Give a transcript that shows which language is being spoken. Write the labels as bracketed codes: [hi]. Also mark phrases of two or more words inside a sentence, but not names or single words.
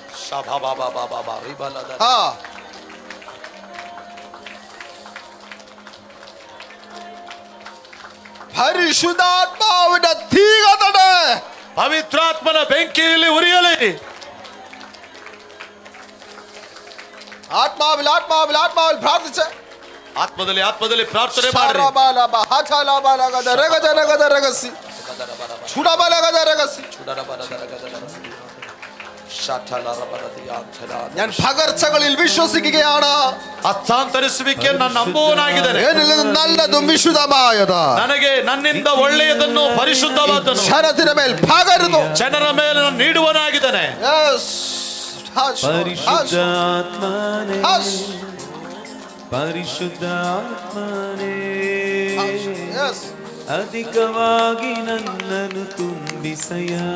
[ml] ഹാ പരിശുദ്ധാത്മാവിൻ തീയുടെ [kn] ಪವಿತ್ರಾತ್ಮನ ಬೆಂಕಿಯಲ್ಲಿ ಉರಿಯಲಿ. [ml] ആത്മാവിൽ ആത്മാവിൽ ആത്മാവിൽ പ്രാർത്ഥിക്കെ. [kn] ಆತ್ಮದಲ್ಲಿ ಆತ್ಮದಲ್ಲಿ ಪ್ರಾರ್ಥನೆ ಮಾಡಿ. [ml] ഞാൻ പകർച്ചകളിൽ വിശ്വസിക്കുകയാണ്. [kn] ಹಸ್ತಾಂತರಿಸುವಿಕೆ ನನ್ನ ನಂಬುವನಾಗಿದ್ದೇನೆ. [ml] നല്ലതും വിശുദ്ധമായത് [kn] ನನಗೆ ನನ್ನಿಂದ ಒಳ್ಳೆಯದನ್ನು ಪರಿಶುದ್ಧವಾದನ್ನು ಜನರ ಮೇಲೆ ಪകരുന്നു. ಜನರ ಮೇಲೆ ನಾನು ನೀಡುವನಾಗಿದ್ದೇನೆ. ಪರಿಶುದ್ಧಾತ್ಮನೇ ಪರಿಶುದ್ಧಾತ್ಮನೇ ಅಧಿಕವಾಗಿ ನನ್ನನ್ನು ತುಂಬಿಸಯ್ಯ.